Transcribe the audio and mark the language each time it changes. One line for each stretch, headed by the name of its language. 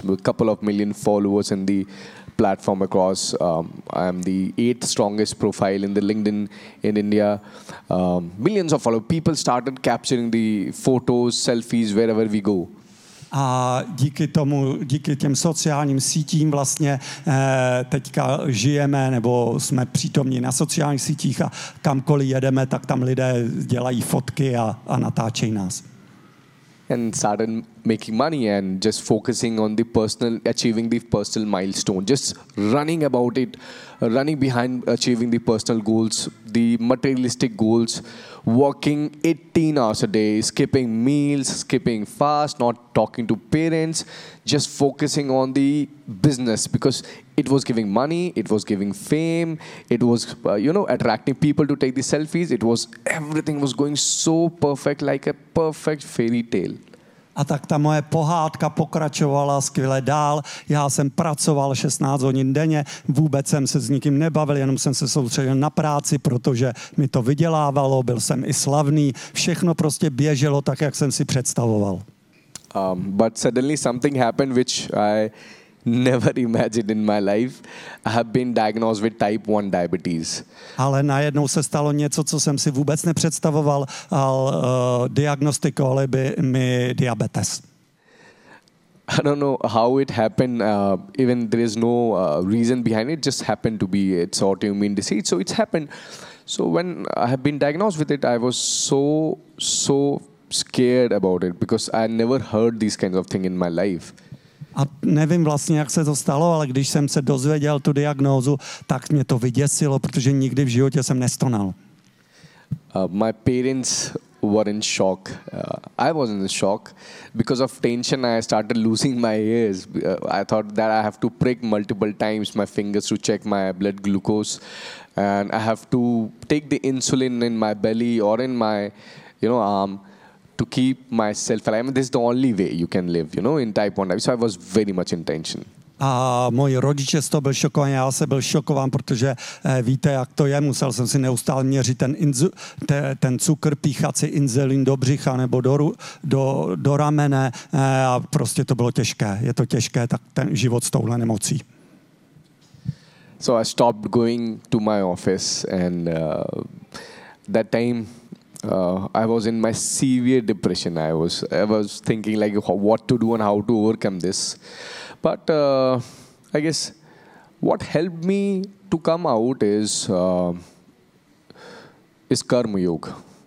English: A couple of million followers in the platform across. I am the 8th strongest profile in the LinkedIn in India. Millions of followers. People started capturing the photos, selfies, wherever we go.
Czech: A díky tomu, díky těm sociálním sítím vlastně teďka žijeme, nebo jsme přítomní na sociálních sítích a kamkoliv jedeme, tak tam lidé dělají fotky a natáčejí nás.
English: and started making money and just focusing on the personal, achieving the personal milestone, just running about it, running behind achieving the personal goals, the materialistic goals, working 18 hours a day, skipping meals, skipping fast, not talking to parents, just focusing on the business because it was giving money, it was giving fame, it was, you know, attracting people to take the selfies. It was, everything was going so perfect, like a perfect fairy tale.
Czech: A tak ta moje pohádka pokračovala skvěle dál. Já jsem pracoval 16 hodin denně, vůbec jsem se s nikým nebavil, jenom jsem se soustředil na práci, protože mi to vydělávalo, byl jsem i slavný, všechno prostě běželo tak, jak jsem si představoval.
English: But suddenly something happened which I never imagined in my life. I have been diagnosed with type 1 diabetes.
Czech: Ale najednou se stalo něco, co jsem si vůbec nepředstavoval, diagnostikovali by mi diabetes.
English: I don't know how it happened, even there is no reason behind it, just happened to be, it's autoimmune disease, so it's happened. So when I have been diagnosed with it, I was so scared about it because I never heard these kinds of thing in my life.
Czech: A nevím vlastně, jak se to stalo, ale když jsem se dozvěděl tu diagnózu, tak mě to vyděsilo, protože nikdy v životě jsem nestonal.
English: My parents were in shock. I was in shock. Because of tension, I started losing my ears. I thought that I have to prick multiple times my fingers to check my blood glucose. And I have to take the insulin in my belly or in my, you know, arm. To keep myself alive. I mean, this is the only way you can live, you know, in type 1 diabetes. So I was very much in tension.
Czech: A moji rodiče z toho byl šokován, já se byl šokován, protože víte, jak to je, musel jsem si neustále měřit ten cukr, píchat si inzulin do břicha nebo do ramene a prostě to bylo těžké. Je to těžké, tak ten život s touhle nemocí.
English: So I stopped going to my office and that time I was in my severe depression. I was thinking like what to do and how to overcome this. But I guess what helped me to come out is Karma Yoga.